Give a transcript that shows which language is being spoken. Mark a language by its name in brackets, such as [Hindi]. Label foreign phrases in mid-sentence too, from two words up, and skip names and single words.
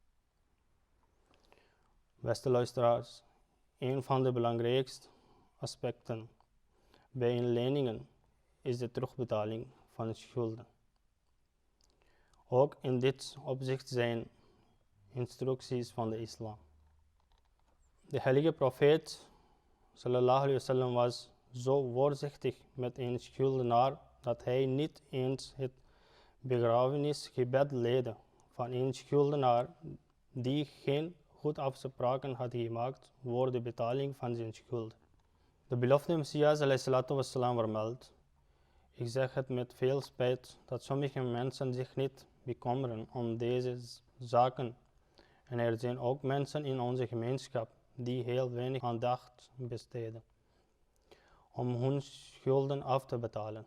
[Dutch] Beste luisteraars, een van de belangrijkste aspecten bij inleningen is de terugbetaling van de schulden. Ook in dit opzicht zijn instructies van de islam. De heilige profeet [Arabic] صلى الله عليه وسلم [Dutch] was zo voorzichtig met een schuldenaar dat hij niet eens het begrafenisgebed leidde van een schuldenaar die geen goed afspraken had gemaakt voor de betaling van zijn schuld. De belofte Messias [Arabic] عليه الصلاة والسلام [Dutch] vermeldt: ik zeg het met veel spijt dat sommige mensen zich niet bekommeren om deze zaken en er zijn ook mensen in onze gemeenschap die heel weinig aandacht besteden om hun schulden af te betalen.